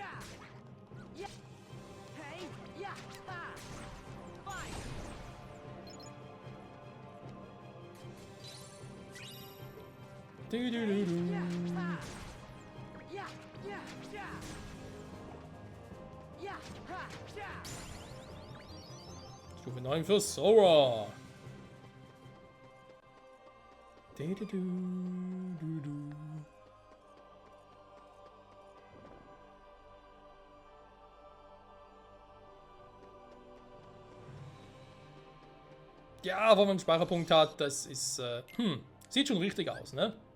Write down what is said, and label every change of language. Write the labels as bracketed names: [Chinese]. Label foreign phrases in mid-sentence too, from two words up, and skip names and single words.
[English] Yeah. Hey, yeah, ha. Fire. Yeah, ha. Yeah, yeah, yeah. Yeah, ha, yeah. [German] Stufe 9 für Sora. Ja, wenn man einen Speicherpunkt hat, das ist, sieht schon richtig aus, ne?